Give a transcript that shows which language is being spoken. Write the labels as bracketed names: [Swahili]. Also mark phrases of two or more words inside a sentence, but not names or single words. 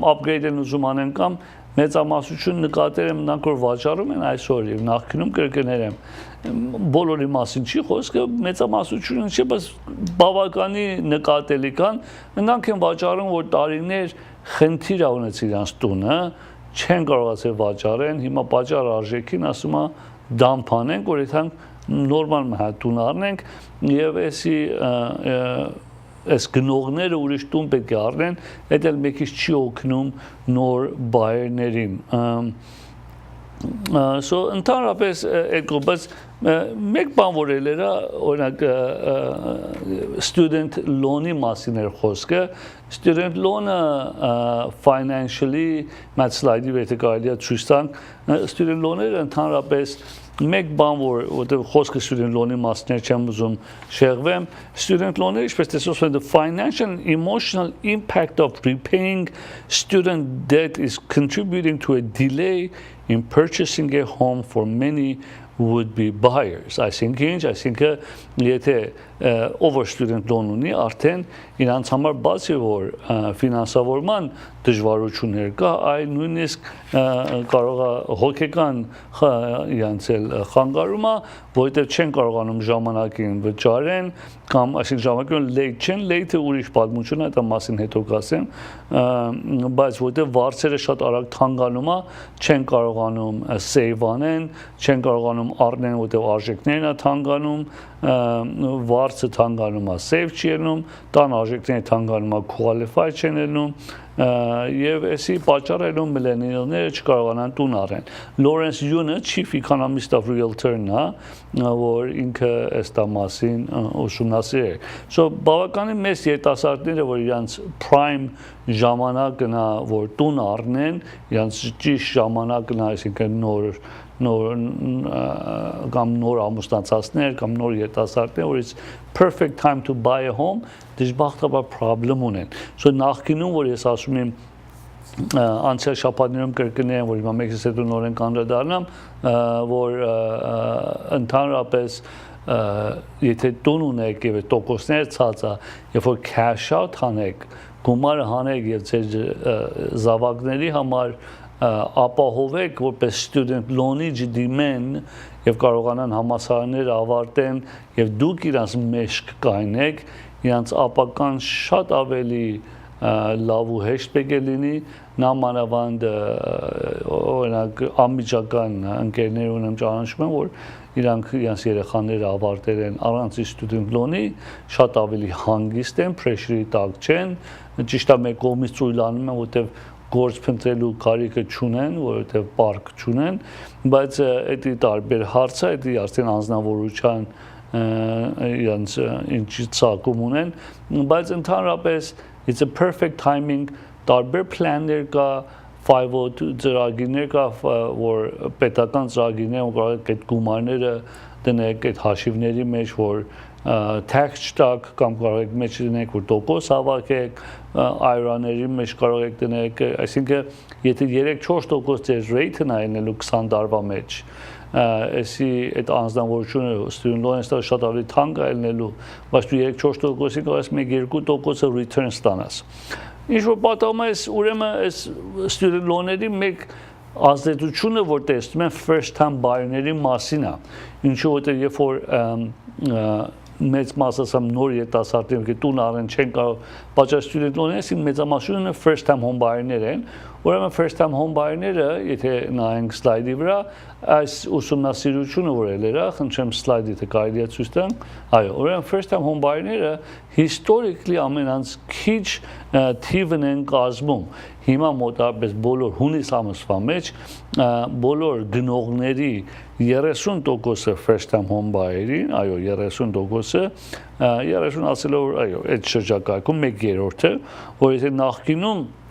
[Armenian] upgrade են ուզում անեն կամ մեծամասնություն նկատել եմ նրանք որ վաճառում են այսօր եւ նախկինում կրկնել եմ բոլորի մասին չի խոսքը մեծամասնությունը չէ, բայց բավականի նկատելի կան նրանք են վաճառում որ տարիներ խնդիր ունեցի իրանց տունը չեն կարողացել վաճառեն, հիմա պատճառ արժեքին ասում է դամփանենք, որ իրանք նորմալ տուն առնենք եւ այս գնողները ուրիշ տուն պետք է առնեն, այդ էլ մեկից չի օգնում նոր բայերներին։ So ընդհանրապես այդ բայց մեկ բան որ էլ era օրինակ [English] student loan-ի [Armenian] մասին էր խոսքը [English] student loan-ը [Armenian] financially մատ slide-ի վրա կարելի է ցույց տանք student loan-ը ընդհանրապես մեկ բան որտեղ խոսքը student loan-ի մասին չեմ ուզում շեղվեմ student loan-ը ինչպես տեսնում եք [English] the financial and emotional impact of repaying student debt is contributing to a delay in purchasing a home for many would-be buyers. I think [Armenian] եթե [English] over student loan [Armenian] ունի արդեն իրանց համար բացի որ ֆինանսավորման դժվարություններ կա, այլ նույնիսկ կարող է հոգեկան իրանց խանգարում է, որովհետև չեն կարողանում ժամանակին վճարեն կամ այսինքն ժամանակին late չեն, late-ը ուրիշ պատմություն է, այդ մասին հետո կասեմ, բայց որովհետև վարձերը շատ արագ թանկանում է, չեն կարողանում save անեն, չեն կարողանում առնեն, որովհետև արժեքներն է թանկանում, վարձը թանկանում է, save չի ելնում, տան արժեքները թանկանում է, qualify չեն ելնում, եւ էսի պատճառը միլենիալները չկարողանան տուն առեն։ Lawrence Yun-ը [English] chief economist of realtor-ն [Armenian] է, որ ինքը այս մասին ուսումնասիրել է։ So բավականին մեծ երիտասարդները, որ իրանց prime ժամանակն է, որ տուն առնեն, իրանց ճիշտ ժամանակն է, այսինքն կամ նոր ամուսնացածներ կամ նոր երիտասարդներ, որ [English] it's perfect time to buy a home, [Armenian] դժբախտաբար problem ունեն։ So նախկինում որ ես ասում եմ անցյալ շաբաթներում կրկնեմ, որ հիմա մեկից հետո նորեն կանդրադառնամ, որ ընդհանրապես եթե տուն ունեք եւ տոկոսներ ցածա, երբ որ [English] cash out [Armenian] հանեք, գումարը հանեք եւ ձեր զավակների համար ապահովեք որպես [English] student loan-ի [Armenian] դիմեն եւ կարողանան համալսարաններ ավարտեն եւ դուք իրանց մեջք կայնեք, իրանց ապական շատ ավելի լավ ու հեշտ պետք է լինի, նամանավանդ օրինակ անմիջական ընկերներ ունեմ ճանաչում եմ, որ իրանք իրանց երեխաները ավարտել են առանց [English] student loan-ի, [Armenian] շատ ավելի հանգիստ են, pressure-ի տակ չեն, ճիշտ է մեկ կողմից ծույլանում են, որտեղ գործ փնտրելու կարիքը չունեն, որովհետև պարկ չունեն, բայց դա տարբեր հարց է, դա արդեն անձնավորության իրանց ինչի ցակում ունեն, բայց ընդհանրապես [English] it's a perfect timing, [Armenian] տարբեր պլաններ կա, 502 ծրագիրներ կա, որ պետական ծրագիրներ, որ կարող եք այդ գումարները դնեք այդ հաշիվների մեջ, որ tax չտակ կամ կարող եք մեջ դնեք, որ տոկոս հավաքեք, IRA-ների մեջ կարող եք դնեք, այսինքն եթե 3-4% ձեր rate-ն այնելու 20 տարվա մեջ, էսի այդ անձնավորությունը [English] student loan-ը [Armenian] շատ ավելի թանկ այնելու, բայց դու 3-4%-ի կարող ես 1-2% return ստանաս։ Ինչ որ պատահում է, ուրեմն այս student loan-ների մեկ ազդեցությունը, որ տեսնում են [English] first time buyer-ների [Armenian] մասին է, ինչու որտեղ երբ որ մեծ մասը նոր երիտասարդներ ովքեր տուն առեն չեն կարող պատճառ [English] student loan-ը [Armenian] մեծամասնությունը [English] first time home buyer-ներ [Armenian] են, ուրեմն [English] first time home buyer-ները, [Armenian] եթե նայենք slide-ի վրա, այս ուսումնասիրությունը որ էր, խնդրեմ slide-ը թե կարելի է ցույց տամ, այո, ուրեմն [English] first time home buyer-ները historically [Armenian] ամենից քիչ թիվն են կազմում։ Հիմա մոտավորապես բոլոր հունիս ամսվա մեջ բոլոր գնողների 30%-ը [English] first time home buyer-ին, [Armenian] այո, 30%-ը, 30 ասելով, այո, այդ շրջակայքում 1/3-ը, որ եթե նախկինում